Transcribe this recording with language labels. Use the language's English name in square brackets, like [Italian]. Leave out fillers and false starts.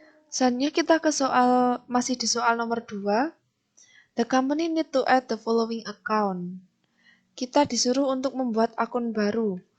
[Indonesian] Selanjutnya kita ke masih di soal nomor 2. [English] The company need to add the following account. [Indonesian] Kita disuruh untuk membuat akun baru.